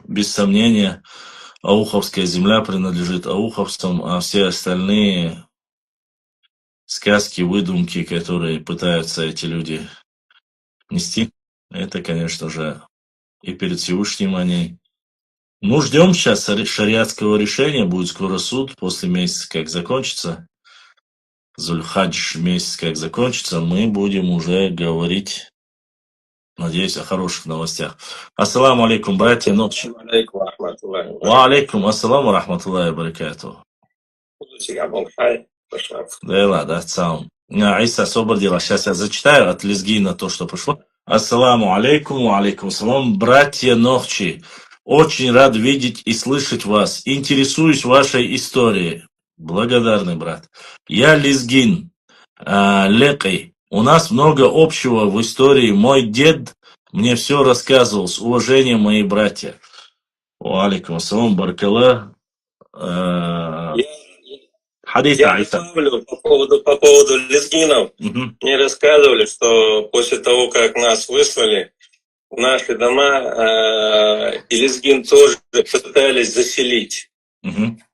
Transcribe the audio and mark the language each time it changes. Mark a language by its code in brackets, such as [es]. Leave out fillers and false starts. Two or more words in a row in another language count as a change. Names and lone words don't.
[ru] Без сомнения, ауховская земля принадлежит ауховцам, а все остальные сказки, выдумки, которые пытаются эти люди нести, это, конечно же, и перед Всевышним они. Ну, ждем сейчас шариатского решения, будет скоро суд, после месяца, как закончится. Зульхадж месяц, как закончится, мы будем уже говорить, надеюсь, о хороших новостях. [ar] السلام عليكم, [ru] братья, ночи. [ar] وعليكم السلام رحمة الله بركاته. [ru] Да, сам. Иса освободила. Сейчас я зачитаю от лезгина то, что пришло. [ar] السلام عليكم، السلام, [ru] братья Нохчи. Очень рад видеть и слышать вас. Интересуюсь вашей историей. Благодарный брат. Я лезгин, лекой. У нас много общего в истории. Мой дед мне все рассказывал. С уважением, мои братья. [ar] عليكم السلام, баракаллах. [ru] Я добавлю по поводу лезгинов. Мне рассказывали, что после того, как нас выслали в наши дома, и лезгин тоже пытались заселить.